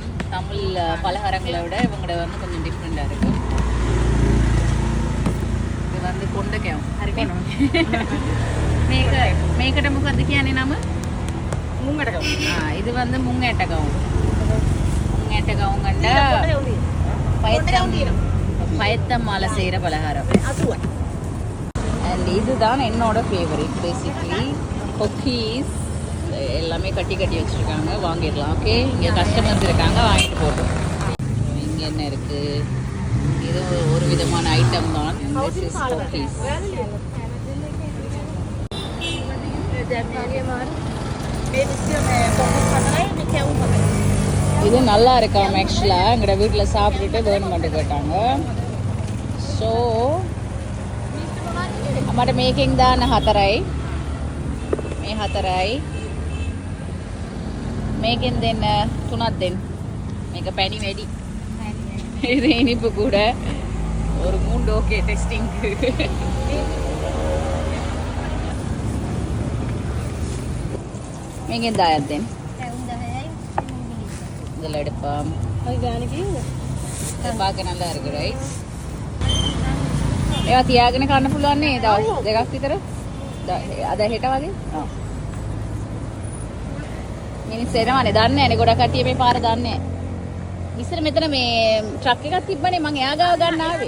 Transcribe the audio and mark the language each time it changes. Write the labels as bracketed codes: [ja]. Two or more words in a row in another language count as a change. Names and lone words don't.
[ta] தமிழ் பலகாரங்களை விட இவங்களோட வந்து கொஞ்சம் டிஃப்ரெண்ட்டாக இருக்கும். இது வந்து கொண்டக்கையும் [si] මේකට මොකද්ද කියන්නේ නම? මුංගටකවුම්. [ta] இது வந்து முங்கேட்டகவும் கண்ட பயத்தம் மாலை செய்கிற பலகாரம். அண்ட் இதுதான் என்னோட ஃபேவரட். [en] basically cookies [ta] எல்லாமே கட்டி வச்சுருக்காங்க. வாங்கிடலாம். ஓகே, இங்கே கஸ்டமர்ஸ் இருக்காங்க, வாங்கிட்டு போட்டோம். இங்கே என்ன இருக்குது? இது ஒரு விதமான ஐட்டம் தான். குக்கீஸ் இது நல்லா இருக்காம். ஆக்சுவலாக எங்களோட வீட்டில் சாப்பிட்டுட்டு வேணுமெண்டு கேட்டாங்க. [si] ஸோ අමට මේකෙන් දාන්න 4යි. මේ 4යි. මේකෙන් දෙන්න 3ක් දෙන්න. මේක පැණි වැඩි. [ta] இது இனிப்பு கூட. [en] ஒரு 3 okay testing. [si] මේකෙන් 10ක් දෙන්න. [ta] இதில் எடுப்போம். பார்க்க நல்லா இருக்கு. ரைட், [si] ඒවා තියාගෙන කන්න පුළුවන් නේ දවස් දෙකක් විතර. අද හෙට වගේ. මිනිස්සු එනවනේ, දන්නේ නැනේ. ගොඩක් කට්ටිය මේ පාර දන්නේ නැහැ. ඉස්සර මෙතන මේ ට්‍රක් එකක් තිබ්බනේ, මං එයා ගාව ගන්න ආවේ.